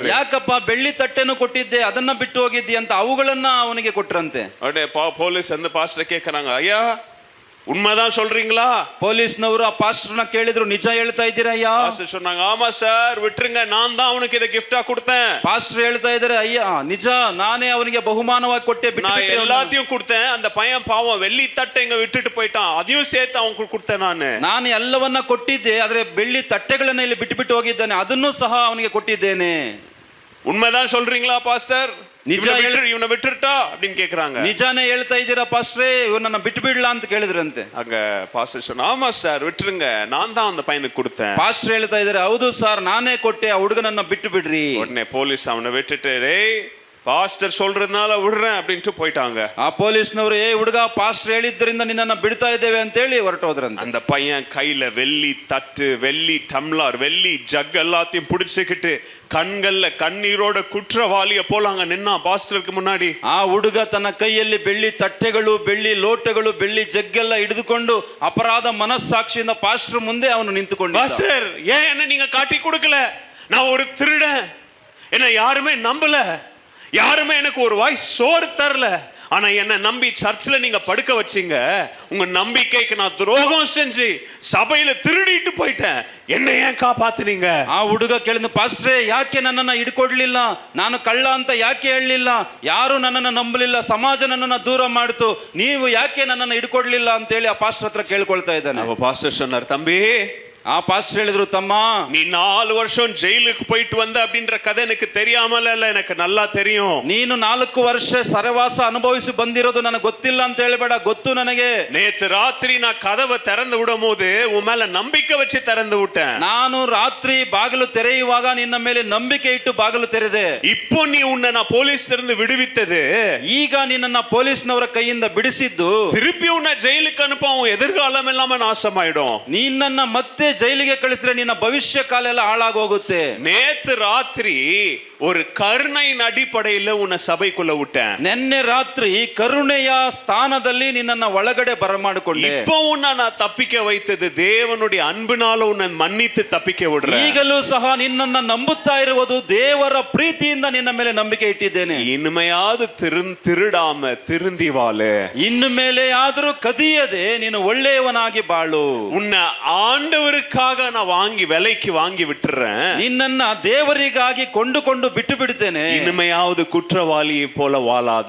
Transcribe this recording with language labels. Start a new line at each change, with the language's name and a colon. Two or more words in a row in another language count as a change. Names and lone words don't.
Kannada: ಯಾಕಪ್ಪ ಬೆಳ್ಳಿ ತಟ್ಟೆನು ಕೊಟ್ಟಿದ್ದೆ, ಅದನ್ನ ಬಿಟ್ಟು ಹೋಗಿದ್ದಿ ಅಂತ ಅವುಗಳನ್ನ ಅವನಿಗೆ ಕೊಟ್ರಂತೆ.
Tamil: ಅಡೆ போலீஸ் அந்த பாஸ்டர் கேக்குறாங்க, ஐயா உண்மைதான் சொல்றீங்களா?
Kannada: ಪೊಲೀಸ್ನವರು ಆ ಪಾಸ್ಟರ್ನ ಕೇಳಿದ್ರು, ನಿಜ ಹೇಳ್ತಾ ಇದ್ದೀರಾ ಅಯ್ಯ?
Tamil: பாஸ்டர் சொன்னாங்க, ஆமா சார் விட்டுருங்க, நான் தான் அவனுக்கு இதை கிஃப்டா கொடுத்தேன்.
Kannada: ಪಾಸ್ಟರ್ ಹೇಳ್ತಾ ಇದ್ದಾರೆ, ಅಯ್ಯ ನಿಜ, ನಾನೇ ಅವನಿಗೆ ಬಹುಮಾನವಾಗಿ ಕೊಟ್ಟೆ,
Tamil: நான் எல்லாத்தையும் கொடுத்தேன். அந்த பையன் பாவம் வெள்ளி தட்டை இங்க விட்டுட்டு போயிட்டான், அதையும் சேர்த்து அவனுக்கு கொடுத்தேன்.
Kannada: ನಾನು ಎಲ್ಲವನ್ನ ಕೊಟ್ಟಿದ್ದೆ, ಆದ್ರೆ ಬೆಳ್ಳಿ ತಟ್ಟೆಗಳನ್ನ ಇಲ್ಲಿ ಬಿಟ್ಟು ಹೋಗಿದ್ದಾನೆ, ಅದನ್ನು ಸಹ ಅವನಿಗೆ ಕೊಟ್ಟಿದ್ದೇನೆ.
Tamil: உண்மைதான் சொல்றீங்களா பாஸ்டர்?
Kannada: ನಿಜ
Tamil: இவனை விட்டுட்டா அப்படின்னு கேக்குறாங்க.
Kannada: ನಿಜಾನೇ ಹೇಳ್ತಾ ಇದ್ದೀರಾ ಪಾಸ್ಟ್ರೇ, ಇವನನ್ನ ಬಿಟ್ಟು ಬಿಡ್ಲಾ ಅಂತ ಕೇಳಿದ್ರಂತೆ.
Tamil: அங்க பாஸ்டர் சொன்னா, ஆமா சார் விட்டுருங்க, நான் தான் அந்த பையனுக்கு கொடுத்தேன்.
Kannada: ಪಾಸ್ಟರ್ ಹೇಳ್ತಾ ಇದ್ದಾರೆ, ಹೌದು ಸರ್, ನಾನೇ ಕೊಟ್ಟೆ, ಆ ಹುಡುಗನನ್ನ ಬಿಟ್ಟು ಬಿಡ್ರಿ.
Tamil: உடனே போலீஸ் அவனை விட்டுட்டு, டேய் பாஸ்டர் சொல்றதுனால விடுறேன் அப்படின்ட்டு போயிட்டாங்க.
Kannada: ಆ ಪೊಲೀಸ್ನವರು, ಏ ಹುಡುಗ, ಪಾಸ್ಟರ್ ಹೇಳಿದ್ರಿಂದ ನಿನ್ನನ್ನ ಬಿಡ್ತಾ ಇದ್ದೇವೆ ಅಂತ ಹೇಳಿ ಹೊರಟೋದ್ರಂತೆ.
Tamil: அந்த பையன் கையில வெள்ளி தட்டு, வெள்ளி டம்ளர், வெள்ளி ஜக் எல்லாத்தையும் பிடிச்சுக்கிட்டு கண்கள்ல கண்ணீரோட குற்றவாளிய போல அங்க நின்னா பாஸ்டருக்கு முன்னாடி.
Kannada: ಆ ಹುಡುಗ ತನ್ನ ಕೈಯಲ್ಲಿ ಬೆಳ್ಳಿ ತಟ್ಟೆಗಳು, ಬೆಳ್ಳಿ ಲೋಟಗಳು, ಬೆಳ್ಳಿ ಜಗ್ಗೆಲ್ಲ ಹಿಡಿದುಕೊಂಡು ಅಪರಾಧ ಮನಸ್ಸಾಕ್ಷಿಯಿಂದ ಪಾಸ್ಟರ್ ಮುಂದೆ ಅವನು ನಿಂತುಕೊಂಡು,
Tamil: பாஸ்டர் ஏன் என்ன நீங்க காட்டி கொடுக்கல? நான் ஒரு திருடன், என்ன யாருமே நம்பல, யாருமே எனக்கு ஒரு வாய் சோறு தரல, ஆனா என்ன நம்பி சர்ச்சில் நீங்க படுக்க வச்சீங்க. உங்க நம்பிக்கைக்கு நான் துரோகம் செஞ்சு சபையில திருடிட்டு போயிட்டேன், என்ன ஏன் காப்பாத்துனீங்க?
Kannada: ಆ ಹುಡುಗ ಕೇಳಿದ, ಪಾಸ್ಟ್ರೇ ಯಾಕೆ ನನ್ನನ್ನ ಹಿಡ್ಕೊಡ್ಲಿಲ್ಲ, ನಾನು ಕಳ್ಳ ಅಂತ ಯಾಕೆ ಹೇಳಲಿಲ್ಲ, ಯಾರು ನನ್ನನ್ನ ನಂಬಲಿಲ್ಲ, ಸಮಾಜ ನನ್ನನ್ನ ದೂರ ಮಾಡಿತು, ನೀವು ಯಾಕೆ ನನ್ನನ್ನ ಹಿಡ್ಕೊಡ್ಲಿಲ್ಲ ಅಂತ ಹೇಳಿ ಆ ಪಾಸ್ಟರ್ ಹತ್ರ ಕೇಳ್ಕೊಳ್ತಾ ಇದ್ದಾನೆ.
Tamil: பாஸ்டர் சொன்னார், தம்பி
Kannada: ಆ ಪಾಸ್ಟರ್ ಹೇಳಿದ್ರು, ತಮ್ಮ
Tamil: நீ 4 வருஷம் ஜெயிலுக்கு போயிட்டு வந்த அப்படின்ற கதை எனக்கு தெரியாமல இல்ல, எனக்கு நல்லா தெரியும்.
Kannada: ನೀನು 4 ವರ್ಷ ಸರವಾಸ ಅನುಭವಿಸಿ ಬಂದಿರೋದು ನನಗೆ ಗೊತ್ತಿಲ್ಲ ಅಂತ ಹೇಳಬೇಡ, ಗೊತ್ತು ನನಗೆ.
Tamil: நேத்து ராத்திரி நான் கதவை திறந்து விடும் போது உன் மேல நம்பிக்கை வச்சு திறந்து விட்டேன்.
Kannada: ನಾನು ರಾತ್ರಿ ಬಾಗಿಲು ತೆರೆಯುವಾಗ ನಿನ್ನ ಮೇಲೆ ನಂಬಿಕೆ ಇಟ್ಟು ಬಾಗಿಲು ತೆರೆದೆ.
Tamil: இப்போ நீ உன்னை நான் போலீஸ் இருந்து விடுவித்தது,
Kannada: ಈಗ ನಿನ್ನನ್ನ ಪೊಲೀಸ್ನವರ ಕೈಯಿಂದ ಬಿಡಿಸಿದ್ದು,
Tamil: திருப்பி உன்னை ஜெயிலுக்கு அனுப்ப உன் எதிர்காலம் எல்லாமே நாசமாயிடும்.
Kannada: ನಿನ್ನನ್ನ ಮತ್ತೆ ಜೈಲಿಗೆ ಕಳಿಸಿದ್ರೆ ನಿನ್ನ ಭವಿಷ್ಯ ಕಾಲ ಎಲ್ಲ ಹಾಳಾಗೋಗುತ್ತೆ.
Tamil: நேத்து ராத்திரி ஒரு கருணையின் அடிப்படையில் உன்னை சபைக்குள்ள விட்டேன்.
Kannada: ನಿನ್ನೆ ರಾತ್ರಿ ಕರುಣೆಯ ಸ್ಥಾನದಲ್ಲಿ ನಿನ್ನನ್ನ ಒಳಗಡೆ ಬರಮಾಡಿಕೊಂಡೆ.
Tamil: இப்போ உன்னை நான் தப்பிக்க வைத்தது தேவனுடைய அன்பினால உன்னை மன்னித்து தப்பிக்க விடுறேன்.
Kannada: ಈಗಲೂ ಸಹ ನಿನ್ನನ್ನ ನಂಬುತ್ತಾ ಇರುವುದು ದೇವರ ಪ್ರೀತಿಯಿಂದ ನಿನ್ನ ಮೇಲೆ ನಂಬಿಕೆ ಇಟ್ಟಿದ್ದೇನೆ.
Tamil: இனிமையாவது திருடாம திருந்தி வாழு.
Kannada: ಇನ್ನು ಮೇಲೆ ಆದರೂ ಕದಿಯದೆ ನೀನು ಒಳ್ಳೆಯವನಾಗಿ ಬಾಳು.
Tamil: உன்னை ஆண்டவருக்காக நான் விலைக்கு வாங்கி விட்டுறேன்.
Kannada: ನಿನ್ನನ್ನ ದೇವರಿಗಾಗಿ ಕೊಂಡುಕೊಂಡು ಬಿಟ್ಟು ಬಿಡುತ್ತೇನೆ,
Tamil: இனிமையாவது குற்றவாளியை போல வாழாத.